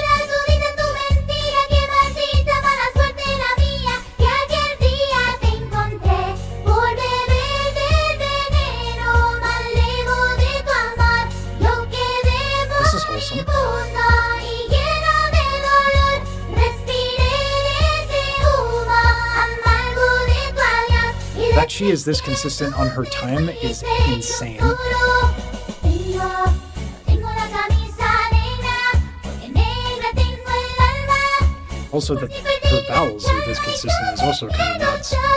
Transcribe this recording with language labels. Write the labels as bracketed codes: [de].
[es] pura tu vida, tu mentira, que maldita mala suerte la mía, que aquel día te encontré por beber del veneno más lejos de tu amor. Yo quedé [en] This is wholesome. [es] moribundo y lleno de dolor, respiré ese humo amargo de tu adiós. Y [en] That she is this consistent on her time is insane. [es] Tengo la camisa negra, porque negra tengo el alma. [en] Also, that her vowels are this consistent is also kind of nuts.